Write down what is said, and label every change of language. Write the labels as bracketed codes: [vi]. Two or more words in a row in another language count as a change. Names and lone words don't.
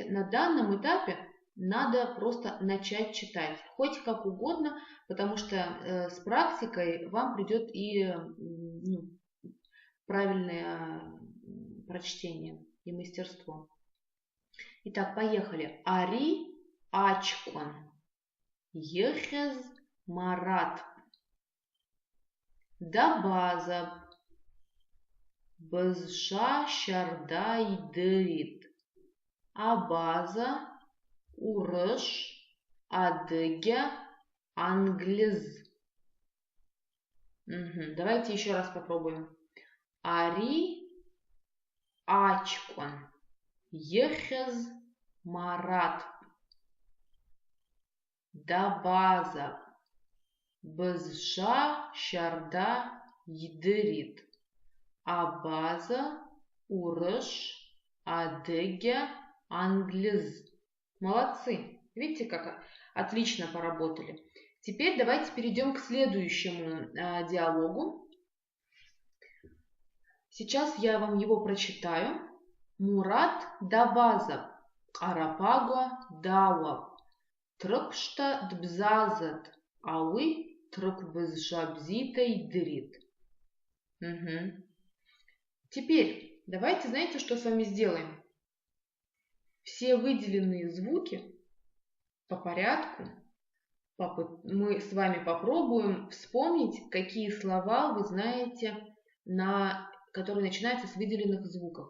[ru] На данном этапе надо просто начать читать, хоть как угодно, потому что с практикой вам придет и правильное прочтение и мастерство. Итак, поехали. [abq] Ари ачкон. Ехез марат. Дабазаб. Бызша шарда идырит. Абаза урыш адыгя англез. [ru] Давайте еще раз попробуем. [abq] Ари ачкон. Ехез марат. Дабаза. Бызша шарда идырит. Абаза урыш адыгя англез. [ru] Молодцы! Видите, как отлично поработали. Теперь давайте перейдем к следующему диалогу. Сейчас я вам его прочитаю. [abq] Мурат дабазаб, арапагуа дауаб, трыкшта дбзазат, ауи трыкбызжабзитай дырит. [ru] Теперь давайте, знаете, что с вами сделаем? Все выделенные звуки по порядку мы с вами попробуем вспомнить, какие слова вы знаете, которые начинаются с выделенных звуков.